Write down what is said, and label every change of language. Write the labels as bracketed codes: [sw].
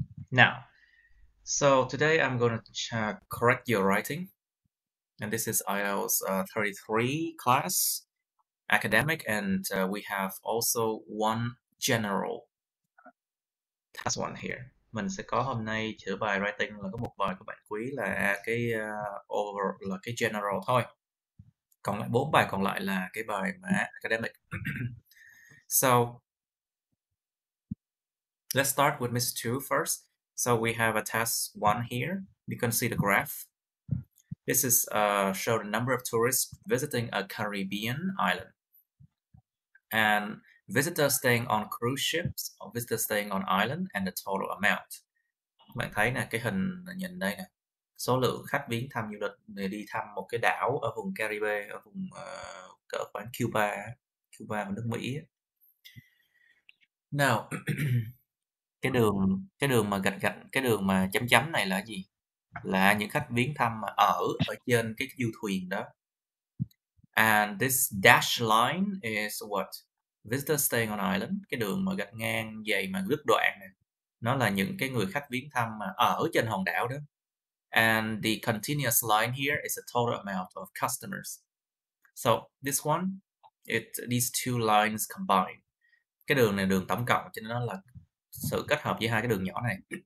[en] Now, so today I'm going to correct your writing. And this is IELTS 33 class, academic, and we have also one general task one here. [vi] Mình sẽ có hôm nay chữa bài writing là có một bài của bạn Quý là cái over là cái general thôi. Còn lại 4 bài còn lại là cái bài mà academic. [en] So let's start with Miss 2 first. So we have a task 1 here. You can see the graph. This is show the number of tourists visiting a Caribbean island. And visitors staying on cruise ships or visitors staying on island and the total amount. [vi] Bạn thấy nè, cái hình nhìn đây nè. Số lượng khách viếng thăm du lịch để đi thăm một cái đảo ở vùng Caribe, ở vùng cỡ khoảng Cuba và nước Mỹ. Nào, cái đường mà gạch cái đường mà chấm chấm này là gì? Là những khách viếng thăm mà ở trên cái du thuyền đó. [en] And this dash line is what? Visitors staying on island. [vi] Cái đường mà gạch ngang dày mà đứt đoạn này, nó là những cái người khách viếng thăm mà ở trên hòn đảo đó. [en] And the continuous line here is the total amount of customers. So this one, these two lines combine. [vi] Cái đường này đường tổng cộng, cho nên nó là sự kết hợp giữa hai cái đường nhỏ này.